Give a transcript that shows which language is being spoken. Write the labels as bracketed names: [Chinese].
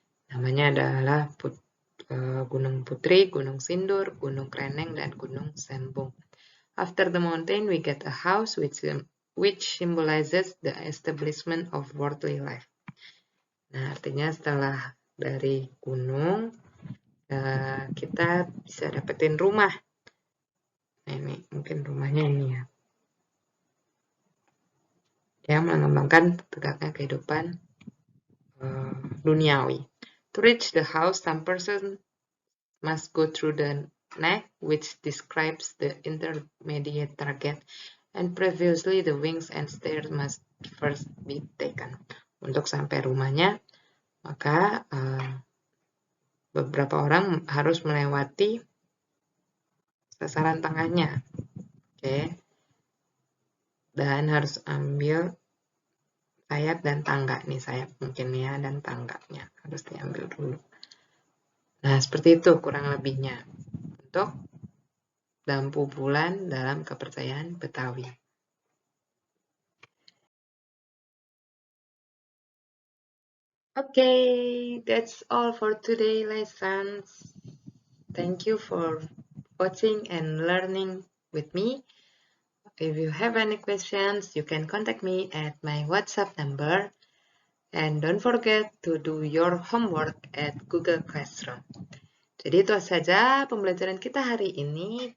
[Indonesian] Namanya adalah Gunung Putri, Gunung Sindur, Gunung Kreneng, dan Gunung Sembung. [English] After the mountain, we get a house which symbolizes the establishment of worldly life. [Indonesian] Nah, artinya setelah dari gunung, kita bisa dapetin rumah. Nah, ini mungkin rumahnya ini ya. Yang mengembangkan tegaknya kehidupan duniawi. [English] To reach the house, some person must go through the neck, which describes the intermediate target, and previously the wings and stairs must first be taken. [Indonesian] Untuk sampai rumahnya, maka beberapa orang harus melewati sasaran tengahnya. Oke. Dan harus ambil sayap dan tangga. Nih sayap mungkin ya, dan tangganya harus diambil dulu. Nah, seperti itu kurang lebihnya untuk lampu bulan dalam kepercayaan Betawi. [English] Okay, that's all for today lessons. Thank you for watching and learning with me. If you have any questions, you can contact me at my WhatsApp number. And don't forget to do your homework at Google Classroom. [Indonesian] Jadi itu saja pembelajaran kita hari ini.